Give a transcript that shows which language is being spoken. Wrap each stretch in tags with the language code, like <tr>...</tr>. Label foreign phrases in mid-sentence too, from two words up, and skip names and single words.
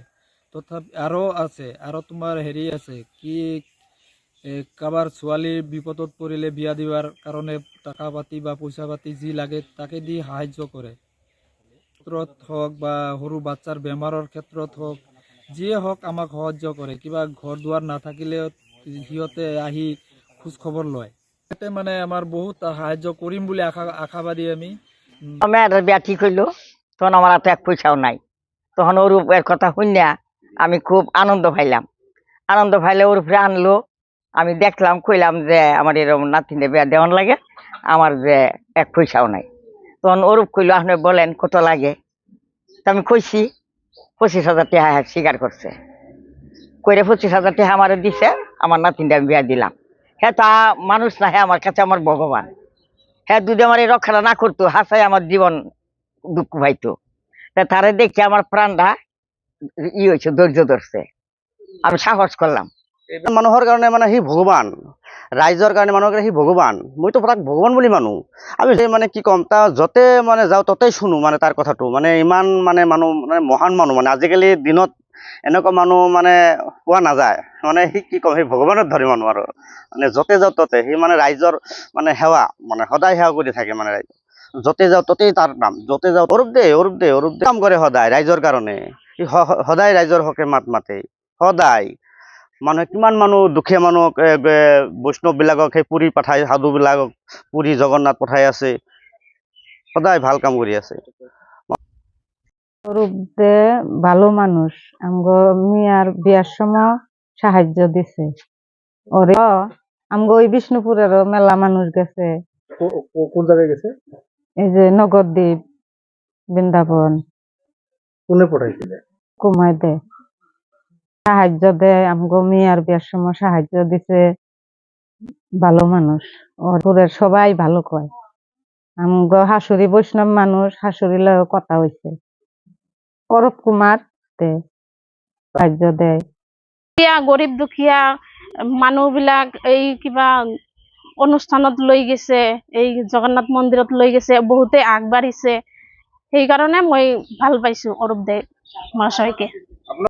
<as>তথাপি আৰু আছে, আৰু তোমাৰ হেৰি আছে কি, কাৰোবাৰ ছোৱালী বিপদত পৰিলে বিয়া দিয়াৰ কাৰণে টকা পাতি বা পইচা পাতি যি লাগে তাকে দি সাহায্য কৰে। ক্ষেত্ৰত হওক বা সৰু বাচ্চাৰ বেমাৰৰ ক্ষেত্ৰত হওক, যিয়ে হওক আমাক সাহায্য কৰে। কিবা ঘৰ দুৱাৰ নাথাকিলেও সিহঁতে আহি খোজ খবৰ লয়। তাতে মানে আমাৰ বহুত সাহায্য কৰিম বুলি আশাবাদী আমি।</as> <bn>আমি একটা বিয়া ঠিক হইলো, তখন আমার হাতে এক পয়সাও নাই। তখন ওর উপরের কথা শুনিয়া আমি খুব আনন্দ পাইলাম। আনন্দ পাইলে ওর উপরে আনলো, আমি দেখলাম, কইলাম যে আমার এরকম নাতিনে বিয়া দেওয়ান লাগে, আমার যে এক পয়সাও নাই। তখন ওরূপ কইলো, আপনি বলেন কত লাগে। তা আমি কইছি 25,000 টাকা স্বীকার করছে। কইরে 25,000 টাকা আমার দিছে, আমার নাতিনটা আমি বিয়া দিলাম। হ্যাঁ, তা মানুষ না, হ্যাঁ আমার কাছে আমার ভগবান। হ্যাঁ, যদি আমার এই রক্ষাটা না করতো, হাসাই আমার জীবন দুঃখ পাইতো। তা তারে দেখে আমার প্রাণটা হয়েছে, ধৈর্য ধরছে, আমি সাহস করলাম।</bn> <as>মানুহৰ কাৰণে মানে সি ভগৱান, ৰাইজৰ কাৰণে মানুহৰ কাৰণে সি ভগৱান। মইতো তাক ভগৱান বুলি মানো। আমি মানে কি ক'ম, তাৰ য'তে মানে যাওঁ ত'তেই শুনো মানে তাৰ কথাটো। মানে ইমান মানে মানুহ, মানে মহান মানুহ। মানে আজিকালি দিনত এনেকুৱা মানুহ মানে পোৱা নাযায়। মানে সি কি ক'ম, সি ভগৱানৰ ধৰি মানুহ আৰু। মানে য'তে যাওঁ ত'তে সি মানে ৰাইজৰ মানে সেৱা, মানে সদায় সেৱা কৰি থাকে মানে ৰাইজ। য'তে যাওঁ ত'তেই তাৰ নাম, য'তে যাওঁ অৰূপ দে কাম কৰে সদায় ৰাইজৰ কাৰণে। সি সদায় ৰাইজৰ হকে মাত মাতে, সদায়। মানুহে কিমান মানুহ, দুখীয়া মানুহক বৈষ্ণৱবিলাকক সেই পুৰী পঠায়, সাধুবিলাকক পুৰী জগন্নাথ পঠাই আছে, সদায় ভাল কাম কৰি আছে।</as> <bn>অরূপ দে ভালো মানুষ, আমগো মিয়ার বিয়ার সময় সাহায্য দিছে। ওরে আমগো ওই বিষ্ণুপুরেরও মেলা মানুষ গেছে। কোন জায়গায় গেছে? এই যে নগরদ্বীপ, বৃন্দাবন।</bn> <as>কোনে পঠাইছিলে?</as> <bn>কুমায় দে সাহায্য দেয়, আমগো মিয়ার বিয়ার সময় সাহায্য দিছে। ভালো মানুষ, ওরের সবাই ভালো কয়। আমগো হাসুরি বৈষ্ণব মানুষ, হাসুরি লয় কথা হইছে। অরূপ কুমার দে সাহায্য দেয়।</bn> <as>গরিব দুখীয়া মানুহ বিলাক এই কিবা অনুষ্ঠানত লৈ গৈছে, এই জগন্নাথ মন্দিৰত লৈ গৈছে, বহুতে আগবাঢ়িছে। সেইকাৰণে মই ভাল পাইছো অৰূপ দে মহাশয়কে।</as>